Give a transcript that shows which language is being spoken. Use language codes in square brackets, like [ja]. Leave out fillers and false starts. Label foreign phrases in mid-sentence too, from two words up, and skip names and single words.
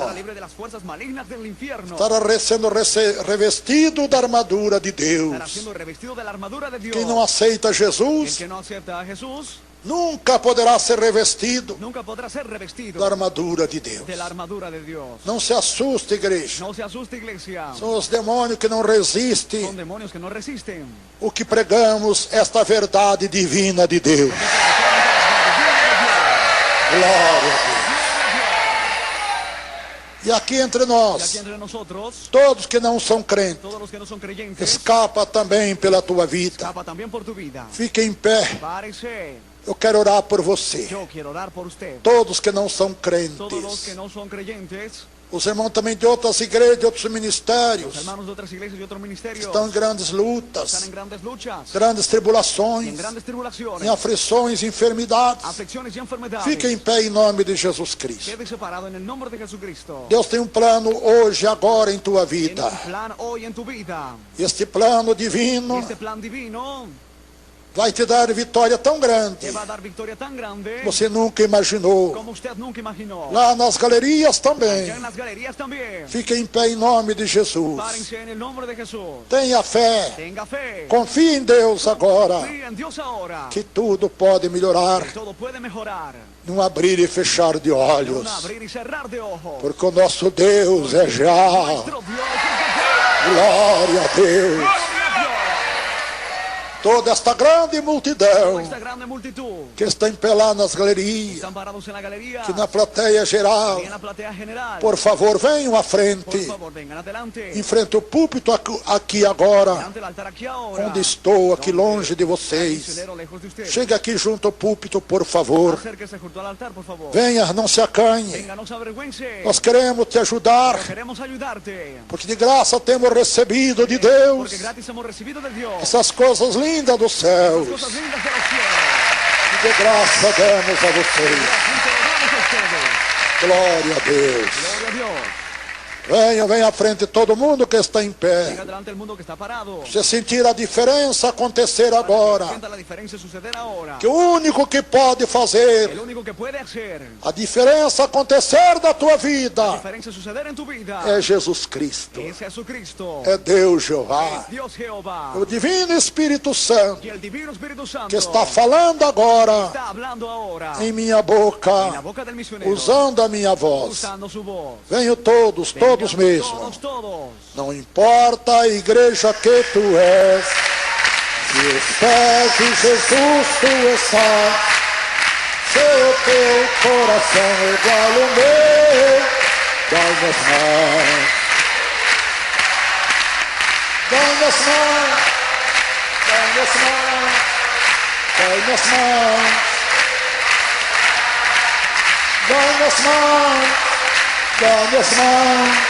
[es] Estará libre de las fuerzas malignas del infierno. [pt] Estará sendo revestido da armadura de Deus. [es] Estará siendo revestido de la armadura de Dios. [pt] Quem não aceita [es] El Jesus que no acepta a Jesús [pt] nunca poderá ser revestido [es] nunca podrá ser revestido [pt] da armadura de Deus. [es] de la armadura de Dios. [pt] Não se assuste, igreja. [es] No se asuste, iglesia. [pt] São os demônios que não resistem [es] Son demonios que no resisten. [pt] o que pregamos, esta verdade divina de Deus. Glória a Deus. E aqui entre [es] Y aquí [pt] nós, [es] entre nosotros, [pt] todos que não são crentes, [es] todos los que no son creyentes, [pt] escapa também pela tua vida. [es] escapa también por tu vida. [pt] Fique em pé. [es] Párese. [pt] Eu quero orar por você. [es] Yo quiero orar por usted. [pt] Todos que não são [es] Todos los que [pt] crentes. [es] no son creyentes, [pt] Os irmãos também de outras igrejas, de outros ministérios, [es] los hermanos de otras iglesias y otros ministerios, [pt] estão em grandes [es] están [pt] lutas, [es] en grandes luchas, [pt] grandes [es] y en [pt] tribulações, [es] grandes [pt] em [es] tribulaciones, [pt] aflições, enfermidades. [es] aflicciones y enfermedades. [pt] Fique em pé em nome de Jesus Cristo. [es] Quede separado en el nombre de Jesucristo. [pt] Deus tem plano hoje, agora em tua [es] Tiene [pt] vida. [es] un plan hoy en tu vida. [pt] Este plano [es] Y [pt] divino [es] este plan divino [pt] vai te dar vitória tão grande [es] te va a dar victoria tan grande [pt] que você nunca imaginou. [es] como usted nunca imaginó. [pt] Lá nas galerias também. [es] Ya en las galerías también. [pt] Fique em pé em nome de Jesus. [es] Párense en el nombre de Jesús. [pt] Tenha fé. [es] Tenga fe. [pt] Confie em Deus agora. [es] Confíe en Dios ahora. [pt] Que tudo pode melhorar [es] Todo puede mejorar. [pt] num abrir e fechar de [es] En [pt] olhos. [es] un abrir y cerrar de ojos. [pt] Porque o nosso Deus é já. [es] Nuestro Dios es de [pt] Glória a Deus. [es] Gloria a Dios. [pt] toda esta grande multidão [es] esta grande multitud [pt] que está em pé lá nas [es] que [pt] galerias, [es] están parados en la galería [pt] que na plateia geral, [es] y en la platea general. [pt] por favor, venham à [es] Por [pt] frente, [es] favor, vengan adelante. [pt] em frente ao púlpito aqui agora, [es] Delante del altar aquí ahora. [pt] onde estou, aqui [es] Donde [pt] longe de [es] está el [pt] vocês. [es] misionero lejos de ustedes. [pt] Chegue aqui junto ao púlpito, por favor. [es] Acérquese junto al altar, por favor. [pt] Venha, não se acanhe. [es] Venga, no se avergüence. [pt] Nós queremos te ajudar, [es] Pero queremos ayudarte. [pt] porque de graça temos recebido de [es] Porque [pt] Deus [es] gratis hemos recibido de Dios. [pt] essas coisas lindas dos céus. [es] Cosas lindas de los cielos. [pt] Que de graça demos a vocês. [es] Gratuito lo damos a ustedes. [pt] Glória a Deus. [es] Gloria a Dios. [pt] Venha à frente todo mundo que está em pé. [es] Venga delante del mundo que está parado. [pt] Você sentir a diferença acontecer agora. [es] Sienta la diferencia suceder ahora. [pt] Que o único que pode [es] El [pt] fazer [es] único que puede hacer [pt] a diferença acontecer da tua [es] la [pt] vida [es] diferencia suceder en tu vida [pt] é Jesus Cristo. [es] es Jesucristo. [pt] É Deus Jeová. [es] Dios Jehová. [pt] O Divino Espírito Santo [es] Y el Divino Espíritu Santo [pt] que está falando agora [es] está hablando ahora [pt] em minha [es] en la [pt] boca, [es] boca del misionero, [pt] usando a minha voz. [es] usando su voz. [pt] Venham todos mesmo. [es] Todos. [pt] Não importa a igreja que tu és, se os pés de Jesus tu estás, se o teu coração é igual ao meu, dá-me as mãos, dá-me as mãos, dá-me as mãos, dá-me as mãos, dá-me as mãos, dá-me as mãos.